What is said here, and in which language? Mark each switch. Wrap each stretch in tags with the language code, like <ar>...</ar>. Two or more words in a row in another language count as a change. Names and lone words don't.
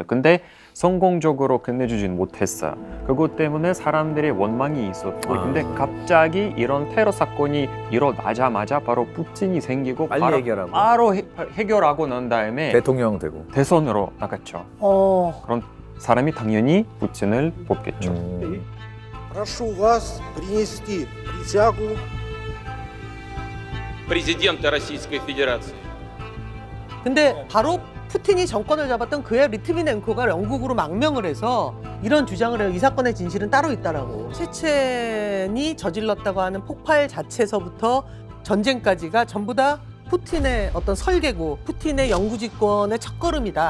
<ko>근데 성공적으로 끝내주진 못했어요. 그것 때문에 사람들의 원망이 있었고 근데 갑자기 이런 테러 사건이 일어나자마자 바로 푸틴이 생기고 빨리 해결하고. 해결하고 난 다음에 대통령 되고 대선으로 나갔죠. 그런 사람이 당연히 푸틴을 뽑겠죠.</ko> <ru>Прошу вас принести присягу президента Российской Федерации.</ru> <ko>근데 바로 푸틴이 정권을 잡았던 그의 리트비넨코가 영국으로 망명을 해서 이런 주장을 해요. 이 사건의 진실은 따로 있다라고. 체첸이 저질렀다고 하는 폭발 자체서부터 전쟁까지가 전부 다 푸틴의 어떤 설계고 푸틴의 영구집권의 첫걸음이다.</ko>